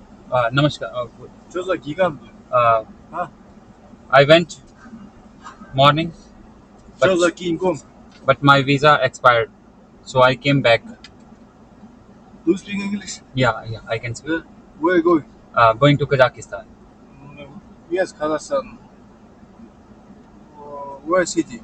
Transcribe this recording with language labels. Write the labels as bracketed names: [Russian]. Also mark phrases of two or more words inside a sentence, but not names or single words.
[Hindi] नमस्कार. [Russian] Что за гигант? Uh, А? [English] I went morning, [Russian] Что за Кинг-Конг? [English] but my visa expired, so I came back. Do you speak English? Yeah, I can speak. Yeah. Where are you going? Going to Kazakhstan. Yes, Kazakhstan. Where city?